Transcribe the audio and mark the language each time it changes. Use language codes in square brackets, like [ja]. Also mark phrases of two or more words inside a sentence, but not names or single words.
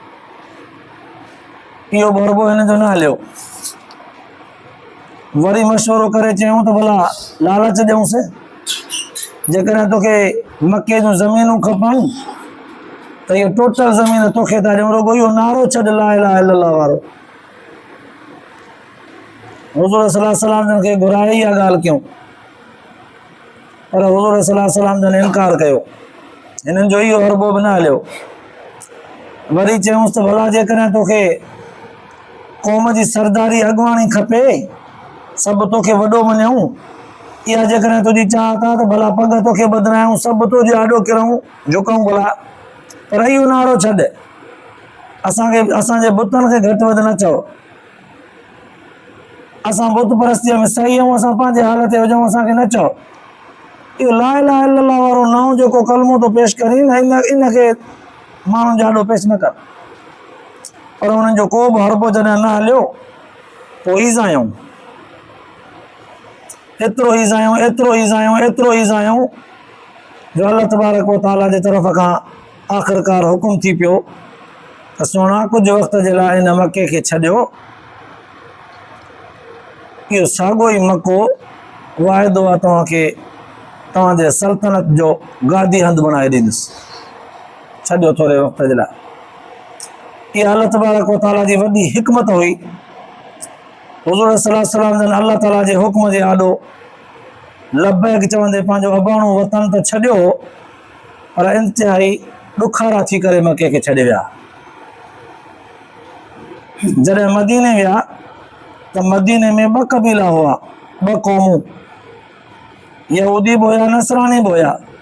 [sd] इहो भरबो हिन जो न हलियो। वरी मशवरो करे चयूं त भला लालच ॾियूंसि, जेकॾहिं तोखे मके जूं ज़मीनूं खपनि त इहो टोटल ज़मीन तोखे था ॾियूं, रुॻो इहो नारो छॾ [ar] لا إله إلا الله [sd] वारो। हुज़ूर [ar] صلى الله عليه وسلم [sd] जन खे घुराए इहा ॻाल्हि कयूं, पर हुज़ूर [ar] صلى الله عليه وسلم [sd] जन इनकार कयो। हिननि जो इहो हरबो बि न हलियो। वरी चयूंसि त भला जेकॾहिं तोखे क़ौम जी सरदारी अॻुवाणी खपे, सभु तोखे वॾो मञूं, इहा जेकॾहिं तुंहिंजी चाहत आहे त भला पग तोखे बदिरायूं, सभु तुंहिंजे आॾो किरूं झुकूं भला, पर इहो नारो छॾ, असांजे बुतनि खे घटि वधि न चओ। असां बुत परस्तीअ में सही आहियूं, असां पंहिंजे हाल ते हुजूं, असांखे न चओ। इहो [ar] لا إله إلا الله [sd] वारो नओं जेको कलमो थो पेश करी इनखे माण्हुनि जे आॾो पेश न कर। पर हुननि जो को बि हरबो जॾहिं न हलियो, पोइ ईज़ायूं, एतिरो ईज़ायूं, एतिरो ईज़ायूं, एतिरो ईज़ायूं जो [ar] الله تبارك وتعالى [sd] जे तरफ़ खां आख़िरकार हुकुम थी पियो त सुहिणा कुझु वक़्त जे लाइ इन मके खे छॾियो। इहो साॻियो ई मको वाइदो आहे तव्हांखे तव्हांजे सल्तनत जो गादी हंधि बणाए ॾींदुसि, छॾियो थोरे वक़्त जे लाइ। इहा [ar] الله تبارك وتعالى [sd] जी वॾी हिकमत हुई। हुज़ूर [ar] صلى الله عليه وسلم [sd] जन अल्लाह ताला जे हुक्म जे आॾो लब्बैक चवंदे पंहिंजो अबाणो वतन त छॾियो, पर इंतिहाई ॾुखारा थी करे मके खे छॾे विया। जॾहिं मदीने विया त मदीने में ॿ कबीला हुआ, ॿ क़ौमूं, यहूदी बि हुया, नसरानी बि हुया।